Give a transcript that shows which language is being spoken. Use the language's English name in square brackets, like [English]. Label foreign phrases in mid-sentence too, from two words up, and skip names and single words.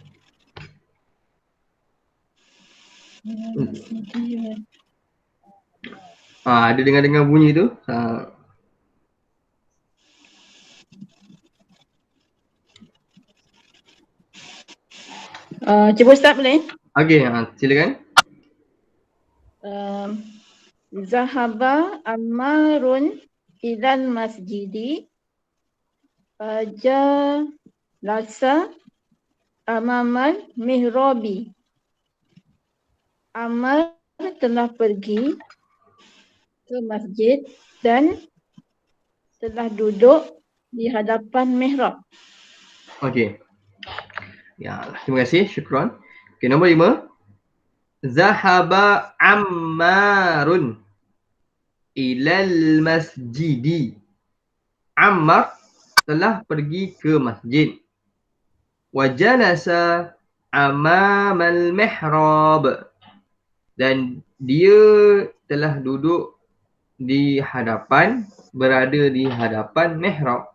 [Malay] Ada dengar-dengar bunyi tu. Cuba start boleh? Okey, silakan. [Arabic] ذهب عمارٌ إلى المسجدِ. جلس أمامَ المحرابِ. [Malay] Ammar telah pergi ke masjid dan telah duduk di hadapan mihrab. Okey. Ya, terima kasih. Syukran. Okey, nombor 5. [Arabic] ذهب عمارٌ إلى المسجدِ. [Malay] Ammar telah pergi ke masjid. [Arabic] وجلس أمامَ المحراب. [Malay] Dan dia telah duduk di hadapan, berada di hadapan mihrab.